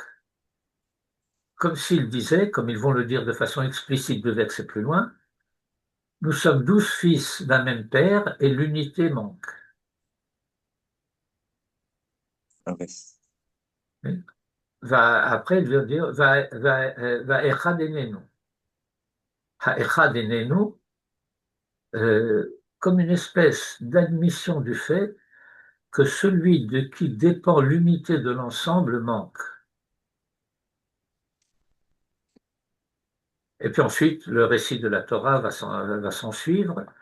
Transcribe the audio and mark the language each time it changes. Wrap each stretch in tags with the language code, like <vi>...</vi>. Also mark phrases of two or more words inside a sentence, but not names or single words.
<fr>Comme s'il disait, comme ils vont le dire de façon explicite 2 versets plus loin, nous sommes 12 fils d'un même père et l'unité manque. Après, il veut dire</fr> <he>ואחד איננו. האחד איננו,</he> <fr>comme une espèce d'admission du fait que celui de qui dépend l'unité de l'ensemble manque. Et puis ensuite, le récit de la Torah va s'en suivre.</fr>